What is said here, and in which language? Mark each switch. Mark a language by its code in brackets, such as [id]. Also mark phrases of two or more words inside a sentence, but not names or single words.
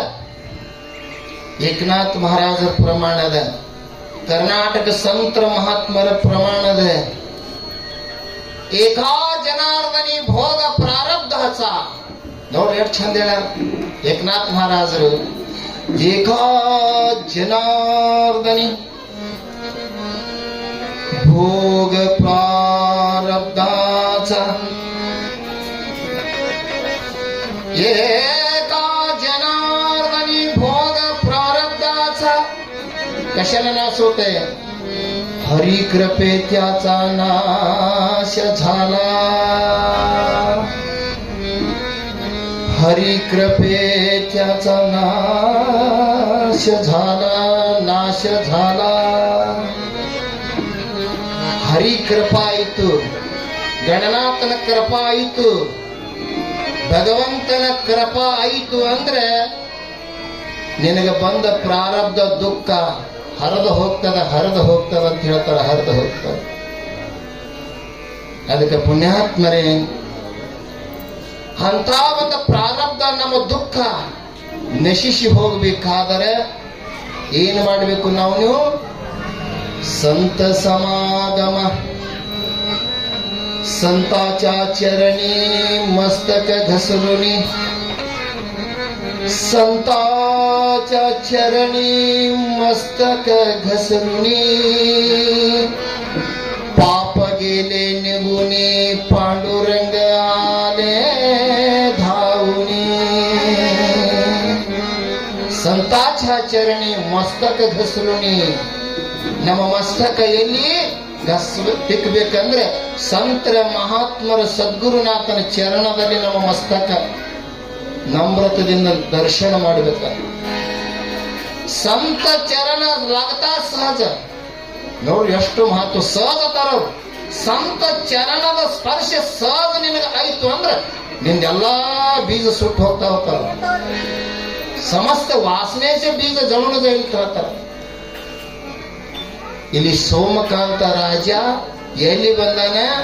[kn] ಏಕನಾಥ್ ಮಹಾರಾಜರ ಪ್ರಮಾಣದ ಕರ್ನಾಟಕ ಸಂತರ ಮಹಾತ್ಮರ ಪ್ರಮಾಣದ ಏಕಾ ಜನಾರ್ದನಿ ಭೋಗ ಪ್ರಾರಬ್ಧ ಹಸ ನೋಡ್ರಿ ಎಷ್ಟು ಚಂದ ಹೇಳ ಏಕನಾಥ್ ಮಹಾರಾಜರು ಏಕಾ ಜನಾರ್ದನಿ [mr] भोग प्रारब्धाच एका जनार्दनी भोग प्रारब्धाचा कशाला नाश होते हरी कृपे त्याचा नाश झाला हरी कृपे त्याचा नाश झाला हरी कृपा [kn] आಯಿತು ಗಣನಾಥನ ಕೃಪಾ ಆಯಿತು ಭಗವಂತನ ಕೃಪಾ ಆಯಿತು ಅಂದ್ರೆ ನಿನಗೆ ಬಂದ ಪ್ರಾರಬ್ಧ ದುಃಖ ಹರಿದು ಹೋಗ್ತದ ಅಂತ ಹೇಳ್ತಾರೆ ಹರಿದು ಹೋಗ್ತದೆ ಅದಕ್ಕೆ ಪುಣ್ಯಾತ್ಮರೇ ಅಂತ ಒಂದು ಪ್ರಾರಬ್ಧ ನಮ್ಮ ದುಃಖ ನಶಿಸಿ ಹೋಗಬೇಕಾದರೆ ಏನು ಮಾಡಬೇಕು ನಾವು [mr] संत समागम संताच्या चरणी मस्तक घसरुनी संताच्या चरणी मस्तक घसरुनी पाप गेले निगुनी पांडुरंग आले धावुनी संताच्या चरणी मस्तक घसरुनी [kn] ನಮ್ಮ ಮಸ್ತಕ ಎಲ್ಲಿ ತಿಕ್ಕಬೇಕಂದ್ರೆ ಸಂತರ ಮಹಾತ್ಮರ ಸದ್ಗುರುನಾಥನ ಚರಣದಲ್ಲಿ ನಮ್ಮ ಮಸ್ತಕ ನಮ್ರತದಿಂದ ದರ್ಶನ ಮಾಡಬೇಕು ಸಂತ ಚರಣ लागता ಸಹಜ ನೋಡಿ ಎಷ್ಟು ಮಹತ್ವ ಸಹಜ ತರೋರು ಸಂತ ಚರಣದ ಸ್ಪರ್ಶ ಸಹಜ ನಿನಗೆ ಆಯ್ತು ಅಂದ್ರೆ ನಿಂದೆಲ್ಲಾ ಬೀಜ ಸುಟ್ಟು ಹೋಗ್ತಾ ಹೋಗ್ತಾರ ಸಮಸ್ತ ವಾಸನೆಸೆ ಬೀಜ ಜಮುನದ ಹೇಳ್ತಾರೆ ಇಲ್ಲಿ ಸೋಮಕಾಂತ ರಾಜ ಎಲ್ಲಿ ಬಂದಾನ